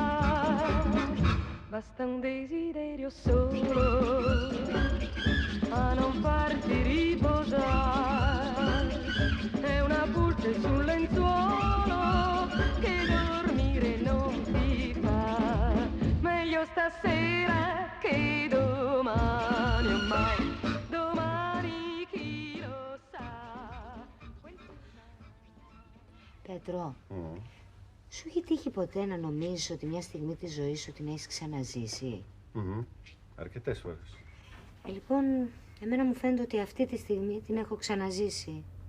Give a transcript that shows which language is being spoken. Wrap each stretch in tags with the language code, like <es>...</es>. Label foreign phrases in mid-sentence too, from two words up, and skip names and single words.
<it>Basta un desiderio solo a non farti riposare. È una pulce sul lenzuolo che dormire non ti fa. Meglio stasera che domani, ormai domani chi lo sa.</it> <el>Πέτρο, σου έχει τύχει ποτέ να νομίζεις ότι μια στιγμή της ζωής σου την έχεις ξαναζήσει? Αρκετές φορές. Λοιπόν, εμένα μου φαίνεται ότι αυτή τη στιγμή την έχω ξαναζήσει.</el>